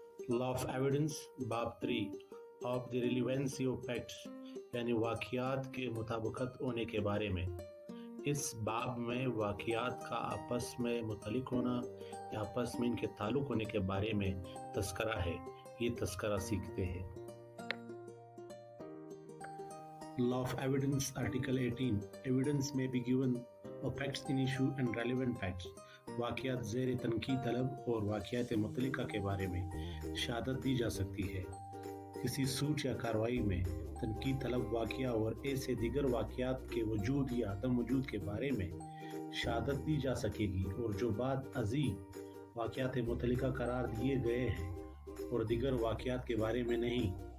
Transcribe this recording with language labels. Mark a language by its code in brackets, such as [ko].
[ur] Law of Evidence, बाब 3 [en] of the relevancy of facts, [ur] यानी वाक़ियात के मुताबिकत होने के बारे में। اس باب میں واقعات کا آپس میں متعلق ہونا یا آپس میں ان کے تعلق ہونے کے بارے میں تذکرہ ہے. یہ تذکرہ سیکھتے ہیں. [en] Law of Evidence Article 18 Evidence may be given of facts in issue and relevant facts. [ur] واقعات زیر تنقید طلب اور واقعات متعلقہ کے بارے میں شہادت دی جا سکتی ہے. کسی سوچ یا کارروائی میں تنقید طلب واقعہ اور ایسے دیگر واقعات کے وجود یا عدم وجود کے بارے میں شہادت دی جا سکے گی، اور جو بعد ازیں واقعات متعلقہ قرار دیے گئے ہیں اور دیگر واقعات کے بارے میں نہیں.